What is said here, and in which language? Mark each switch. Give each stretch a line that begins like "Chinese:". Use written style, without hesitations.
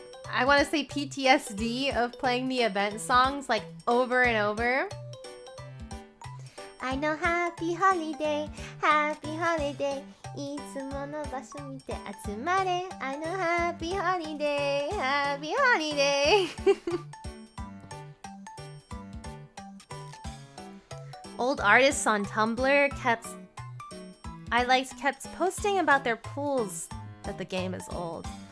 English: I want to say PTSD of playing the event songs like over and over. I know happy holiday, happy holiday.
Japanese: いつもの場所見て集まれ.
English: I know happy holiday, happy holiday. Old artists on Tumblr kept posting about their pools that the game is old.